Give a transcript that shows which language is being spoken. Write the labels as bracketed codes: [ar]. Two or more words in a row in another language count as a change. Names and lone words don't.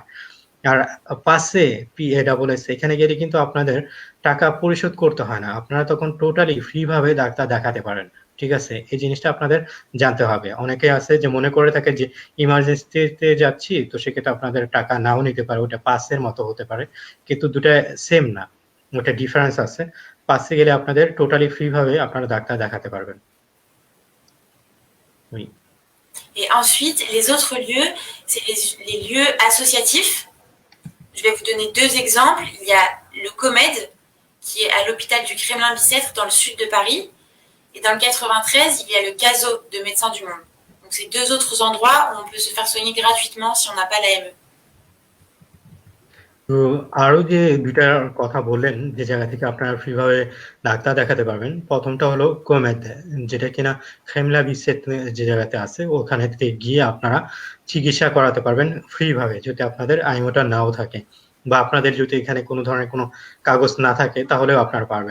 [bn] আর পাশে PASS এখানে গেলে কিন্তু আপনাদের টাকা পরিশোধ করতে হয় না, আপনারা তখন [en] totally free [bn] ভাবে ডাক্তার দেখাতে পারেন, ঠিক আছে? এই জিনিসটা আপনাদের জানতে হবে। অনেকে আছে যে মনে করে থাকে যে ইমার্জেন্সিতে যাচ্ছি তো সেক্ষেত্রে আপনাদের টাকা নাও নিতে পারে, ওটা পাসের মতো হতে পারে, কিন্তু দুটা সেম না, ওটা ডিফারেন্স আছে। পাসে গেলে আপনাদের [en] totally free [bn] ভাবে আপনারা ডাক্তার দেখাতে পারবেন। [fr] Oui. Et ensuite, les autres lieux, c'est les lieux associatifs. Je vais vous donner deux exemples. Il y a le COMED, qui est à l'hôpital du Kremlin-Bicêtre dans le sud de Paris. Et dans le 93, il y a le CASO de Médecins du Monde. Donc c'est deux autres endroits où on peut se faire soigner gratuitement si on n'a pas l'AME. [bn] তো আরো যে দুইটার কথা বললেন যে জায়গা থেকে আপনারা ফ্রি ভাবে ডাক্তার দেখাতে পারবেন, প্রথমটা হলো কোমেদ, যেটা কিনা খেমলা বিসেত যে জায়গাতে আছে ওখানে থেকে গিয়ে আপনারা চিকিৎসা করাতে পারবেন ফ্রি ভাবে যদি আপনাদের আইমোটা নাও থাকে বা আপনাদের যদি এখানে কোনো ধরনের কোনো কাগজ না থাকে তাহলেও আপনারা পারবেন।